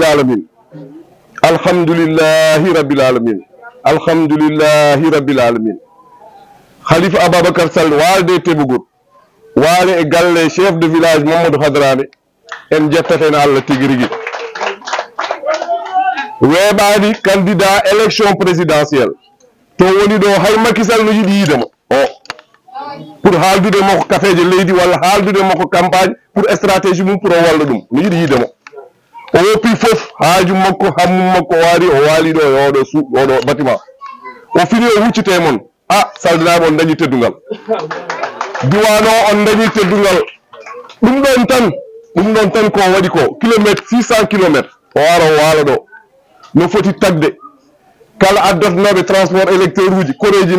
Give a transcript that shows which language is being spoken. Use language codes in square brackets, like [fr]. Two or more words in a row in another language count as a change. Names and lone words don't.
[ar] rabbil alamin [ff] Khalifa Ababacar Sall walde teɓugol waali e galle [fr] chef de village [ff] Mamadou Hadrame en jettateno Allah tigui rigui weeɓani [fr] candidat élection présidentielle [ff] to woni ɗo hay Macky Sall no yiiɗi yiidema o pour haaldude makko kafeje leydi walla haaldude makko [fr] campagne pour stratégie [ff] mum pour o walla ɗum no yiiɗi yiidema o woppi fof haaju makko hammum makko o waali ɗo e oɗo bâtiment o fini o huccite mon saldanaɓe on dañi teddungal diwan o on dañi teddungal ɗum ɗon tan ko waɗi ko kilométre 600 kilométre o ara o waala ɗo no foti tagde kala addotanoɓe [fr] transport électeur [ff] uji koreji